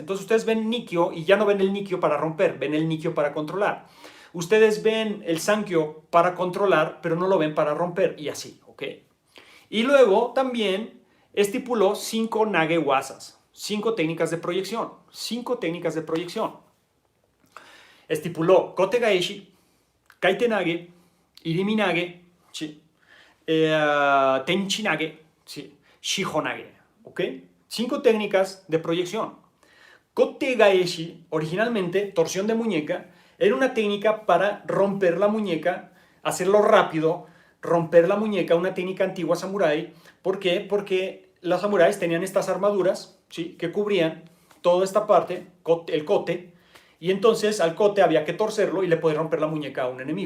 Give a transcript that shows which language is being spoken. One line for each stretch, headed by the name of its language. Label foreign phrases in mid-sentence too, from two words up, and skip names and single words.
Spanish: Entonces ustedes ven Nikyo y ya no ven el Nikyo para romper, ven el Nikyo para controlar. Ustedes ven el Sankyo para controlar, pero no lo ven para romper, y así, ¿ok? Y luego también estipuló 5
Japanese: 投げ技,
Spanish: 5 técnicas de proyección, 5 técnicas de proyección. Estipuló
Japanese: 小手返し、回転投げ、入身投げ,
Spanish: ¿sí?
Japanese: 天地投げ,
Spanish: ¿sí?
Japanese: 四方投げ,
Spanish: ¿ok? 5 técnicas de proyección.
Japanese: 小手返し,
Spanish: originalmente, torsión de muñeca, era una técnica para romper la muñeca, hacerlo rápido, romper la muñeca, una técnica antigua samurái. ¿Por qué? Porque los samuráis tenían estas armaduras, ¿sí? Que cubrían toda esta parte, el kote, y entonces al kote había que torcerlo y le podía romper la muñeca a un enemigo.